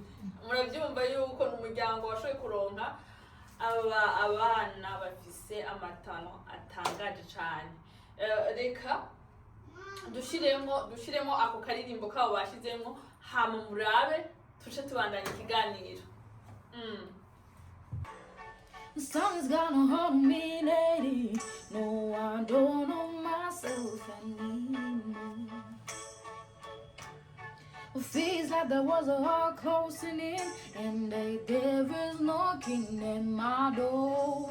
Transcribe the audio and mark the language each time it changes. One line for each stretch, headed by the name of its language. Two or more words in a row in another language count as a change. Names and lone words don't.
Rundi: Murabyumva yuko n'umuryango washoye kuronka abana bafise amatano atangaje cyane. Reka dushiremo ako karirimbo kabo bashizemo hama murabe tuce tubandanya ikiganiro.
English: The song is gonna hold me, lady. No, I don't know myself anymore. It feels like there was a heart closing in, and a devil's knocking at my door.